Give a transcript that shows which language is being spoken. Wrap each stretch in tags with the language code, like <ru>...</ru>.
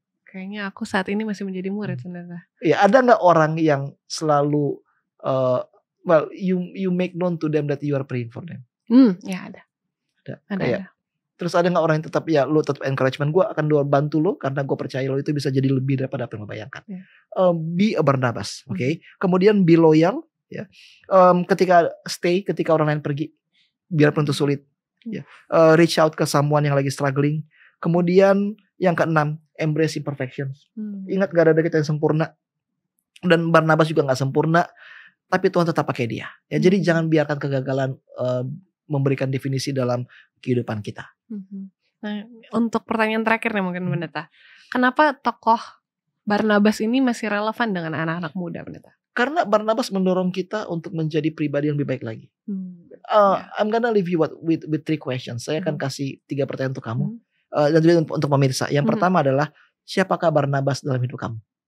<id>Kayaknya aku saat ini masih menjadi murid sebenarnya. Iya, ada nggak orang yang selalu</id> <en>you make known to them that you are praying for them?</en> <id>Ya ada. Ada. Terus ada nggak orang yang tetap lu tetap encouragement, gue akan bantu lo karena gue percaya lo itu bisa jadi lebih daripada apa yang lo bayangkan.</id> <en>Be a Barnabas,</en> <id>oke. Kemudian</id> <en>be loyal,</en> <id>ya. Ketika orang lain pergi, biarpun itu sulit, ya.</id> <en>Reach out</en> <id>ke</id> <en>someone</en> <id>yang lagi</id> <en>struggling.</en> <id>Kemudian yang keenam,</id> <en>embrace imperfections.</en> <id>Ingat gak ada kita yang sempurna. Dan Barnabas juga gak sempurna. Tapi Tuhan tetap pakai dia. Ya, jadi jangan biarkan kegagalan memberikan definisi dalam kehidupan kita. Nah, untuk pertanyaan terakhir nih mungkin Pendeta. Kenapa tokoh Barnabas ini masih relevan dengan anak-anak muda, Pendeta? Karena Barnabas mendorong kita untuk menjadi pribadi yang lebih baik lagi.</id> <en>I'm gonna leave you with 3 questions.</en> <id>Saya akan kasih 3 pertanyaan untuk kamu. Dan juga untuk pemirsa. Yang pertama adalah, siapakah Barnabas dalam hidup kamu?</id>